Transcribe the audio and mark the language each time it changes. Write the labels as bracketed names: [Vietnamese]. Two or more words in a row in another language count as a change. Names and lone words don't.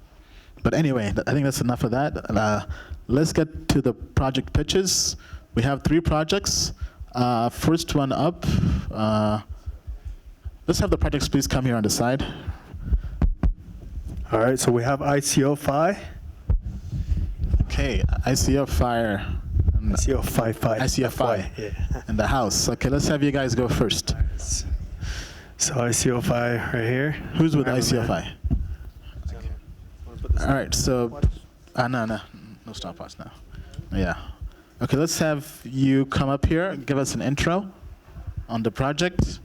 [English] But anyway, I think that's enough of that. Let's get to the project pitches. We have 3 projects. First one up, let's have the projects please come here on the side. All right, so we have ICO-Fi. Okay, ICO-Fi. ICO-Fi. ICO-Fi Yeah. in the house. Okay, let's have you guys go first. So ICO-Fi right here. Who's with ICO-Fi? All right, so, no stopwatch now. Yeah. Okay, let's have you come up here and give us an intro on the project.